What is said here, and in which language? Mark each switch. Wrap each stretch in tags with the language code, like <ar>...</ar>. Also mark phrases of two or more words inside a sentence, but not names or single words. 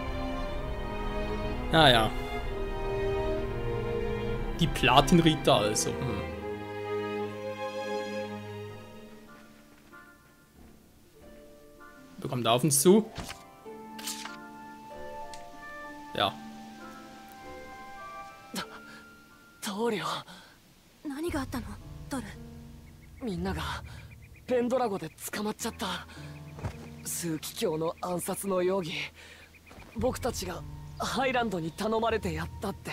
<de>Naja. Die Platin-Ritter also. Kommt auf uns zu. Ja.</de> <ja>棟梁。何があったのドル。みんながペンドラゴで捕まっちゃった。枢機卿の暗殺の容疑。僕たちがハイランドに頼まれてやったって。</ja>